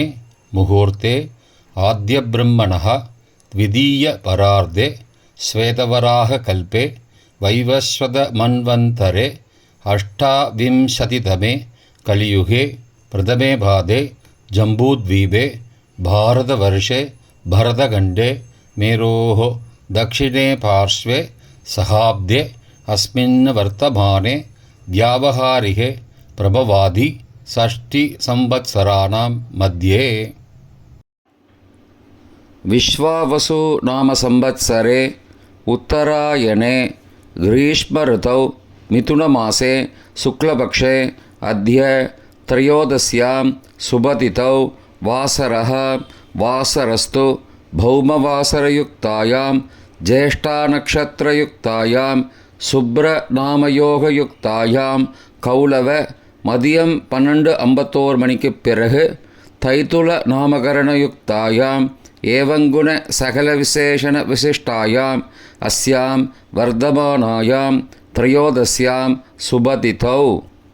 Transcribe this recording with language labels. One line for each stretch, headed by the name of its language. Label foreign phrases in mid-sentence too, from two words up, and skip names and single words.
Sanskrit: मुहूर्ते आद्य ब्रह्मणः द्वितीय परार्धे श्वेतवराह कल्पे वैवस्वत मन्वन्तरे अष्टाविंशतितमे कलियुगे प्रथमे पादे जम्बूद्वीपे भारतवर्षे भरतखण्डे मेरोः दक्षिणे पार्श्वे सहाब्दे अस्मिन् वर्तमाने व्यावहारिके प्रभवादि षष्टिसंवत्सराणां मध्ये. विश्वावसु नाम संवत्सरे उत्तरायणे ग्रीष्म ऋतौ मिथुनमासे शुक्लपक्षे अद्य त्रयोदश्यां सुबतिथौ वासरः वासरस्तु भौमवासरयुक्तायां ज्येष्ठानक्षत्रयुक्तायां सुप्रनामयोगयुक्तायां कौलव
Tamil: மதியம் 12:51 மணிக்குப் பிறகு
Sanskrit: तैतिल नामकरणयुक्तायां एवंगुण सकल विशेषण विशिष्टायां अस्यां वर्तमानायां त्रयोदश्यां शुभतिथौ